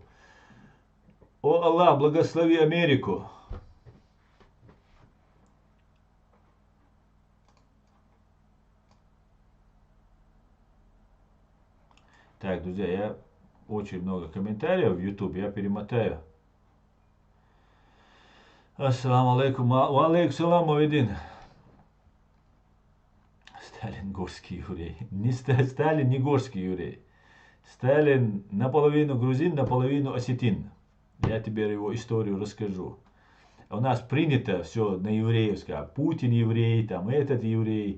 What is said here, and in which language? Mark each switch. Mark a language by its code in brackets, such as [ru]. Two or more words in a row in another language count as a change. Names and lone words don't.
[ru] О Аллах, благослови Америку! Так, друзья, я очень много комментариев в YouTube, я перемотаю. [ar] السلام عليكم. وعليكم السلام, Мавидин. [ru] Сталин горский еврей. Не Сталин не горский еврей. Сталин наполовину грузин, наполовину осетин. Я тебе его историю расскажу. У нас принято все на евреевском. Путин еврей, там этот еврей.